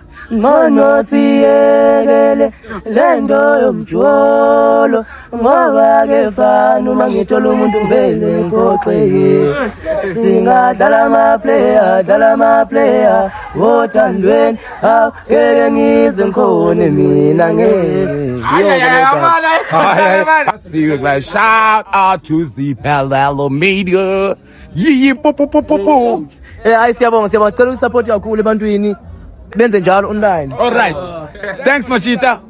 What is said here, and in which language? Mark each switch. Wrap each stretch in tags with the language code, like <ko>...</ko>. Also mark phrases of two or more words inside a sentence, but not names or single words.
<zu>Wanosiyekele lento yomjolo ngoba ke fana mangithola umuntu ngivele ngiphoxe. Singadlala ama player wothandweni awukeke ngize ngikhone mina ngeke.</zu> <en>See you guys. Shout out to the Palalo Media. Po.</en> <zu>Hayi siyabonga cela support kakhulu ebantwini benze njalo online.</zu> <en>All right. Thanks Machita.</en>